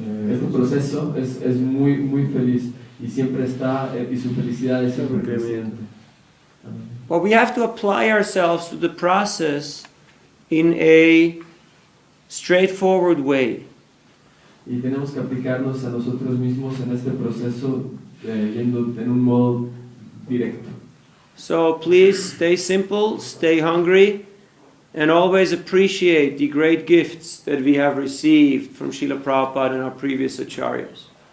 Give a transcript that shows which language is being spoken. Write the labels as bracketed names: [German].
[Spanish] Este proceso es muy feliz y siempre está y su felicidad es siempre creciente. [English] But we have to apply ourselves to the process in a straightforward way. [Spanish] Y tenemos que aplicarnos a nosotros mismos en este proceso yendo en un modo directo. [English] So please stay simple, stay hungry, and always appreciate the great gifts that we have received from Srila Prabhupada and our previous acharyas.